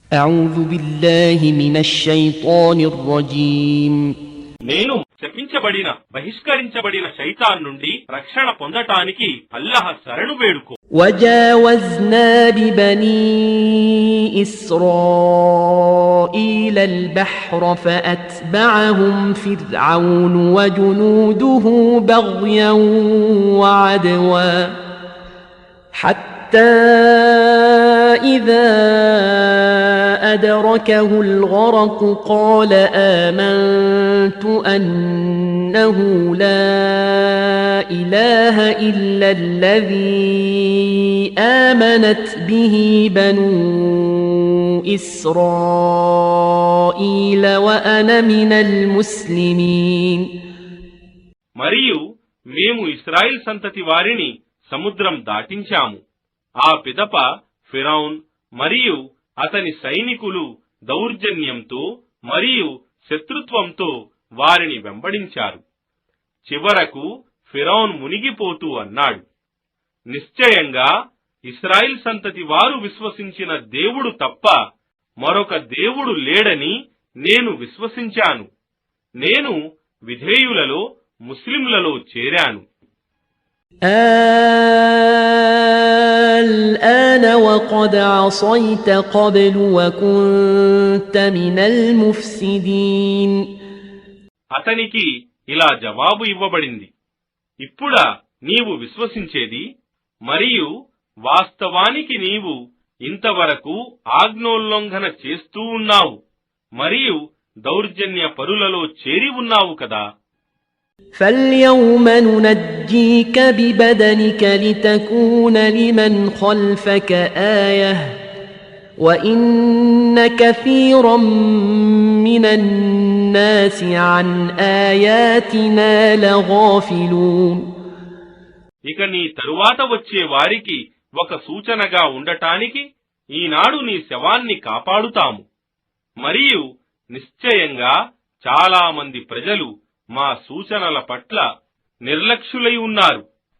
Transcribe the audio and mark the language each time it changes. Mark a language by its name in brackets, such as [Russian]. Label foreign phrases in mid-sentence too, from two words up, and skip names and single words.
[Arabic] أعوذ بالله من الشيطان الرجيم [Telugu] నేను శపించబడిన బహిష్కరించబడిన శైతాన్ నుండి రక్షణ పొందటానికి అల్లాహ్ శరణు వేడుకో. [Arabic] وجاوزنا ببني إسرائيل البحر فأتبعهم فرعون وجنوده بغيا وعدوا حتى إذا أدركه الغرق قال آمنت أنه لا إله إلا الذي آمنت به بنو إسرائيل وأنا من المسلمين. [Telugu] మరియు మేము ఇశ్రాయేల్ సంతతి వారిని సముద్రం దాటించాము. ఆ పిదప ఫిరౌన్ మరియు అతని సైనికులు దౌర్జన్యంతో మరియు శత్రుత్వంతో వారిని వెంబడించారు. చివరకు ఫిరౌన్ మునిగిపోతూ అన్నాడు, నిశ్చయంగా ఇశ్రాయేల్ సంతతి వారు విశ్వసించిన దేవుడు తప్ప మరొక దేవుడు లేడని నేను విశ్వసించాను. నేను విధేయులలో ముస్లింలలో చేరాను. [Arabic] الآن وقد عصيت قبل وكنت من المفسدين. [Telugu] అతనికి ఇలా జవాబు ఇవ్వబడింది, ఇప్పుడా నీవు విశ్వసించేది, మరియు వాస్తవానికి నీవు ఇంతవరకు ఆజ్ఞోల్లంఘన చేస్తూ ఉన్నావు మరియు దౌర్జన్య పరులలో చేరి ఉన్నావు కదా. [Arabic] فاليوم ننجيك ببدنك لتكون لمن خلفك آية وإن كثيرا من الناس عن آياتنا لغافلون. [Telugu] ఇక నీ తరువాత వచ్చే వారికి ఒక సూచనగా ఉండటానికి ఈనాడు నీ శవాన్ని కాపాడుతాము. మరియు నిశ్చయంగా చాలా మంది ప్రజలు మా సూచనల పట్ల నిర్లక్ష్యులై ఉన్నారు.